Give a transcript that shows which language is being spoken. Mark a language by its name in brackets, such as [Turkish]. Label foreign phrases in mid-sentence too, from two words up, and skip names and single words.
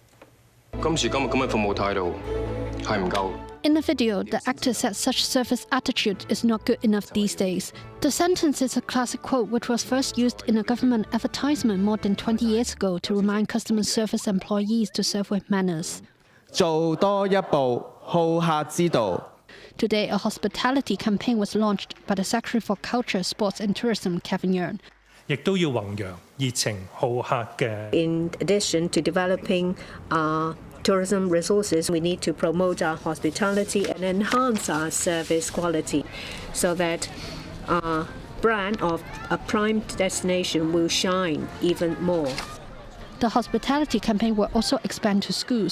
[English] In the video, the actor said such service attitude is not good enough these days. The sentence is a classic quote which was first used in a government advertisement more than 20 years ago to remind customer service employees to serve with manners. [Cantonese] 做多一步，好客之道. [English] Today, a hospitality campaign was launched by the Secretary for Culture, Sports and Tourism, Kevin Yearn. [Cantonese] 亦都要弘揚熱情好客嘅。 [English] In addition to developing tourism resources, we need to promote our hospitality and enhance our service quality so that our brand of a prime destination will shine even more. The hospitality campaign will also expand to schools.